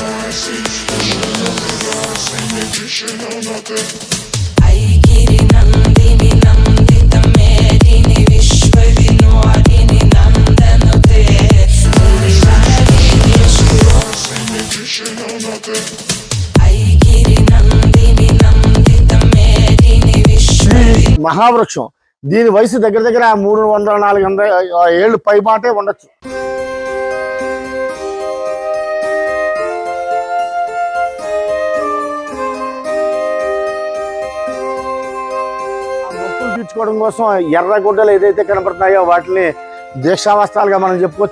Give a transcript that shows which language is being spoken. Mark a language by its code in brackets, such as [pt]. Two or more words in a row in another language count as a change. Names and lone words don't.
[sa] ऐगिरि नन्दिनि नन्दित मेदिनि विश्वविनोदिनि नन्दनुते गिरिवरवीर्य शिरो ऐगिरि नन्दिनि नन्दित मेदिनि [te] మహావృక్షం దీని వయసు దగ్గర దగ్గర 300-400 ఏళ్ళు పైబాటే ఉండొచ్చు. మొక్కులు తీర్చుకోవడం కోసం ఎర్ర గుడ్డలు ఏదైతే కనపడుతున్నాయో వాటిని దీక్షావస్త్రాలుగా మనం చెప్పుకోవచ్చు.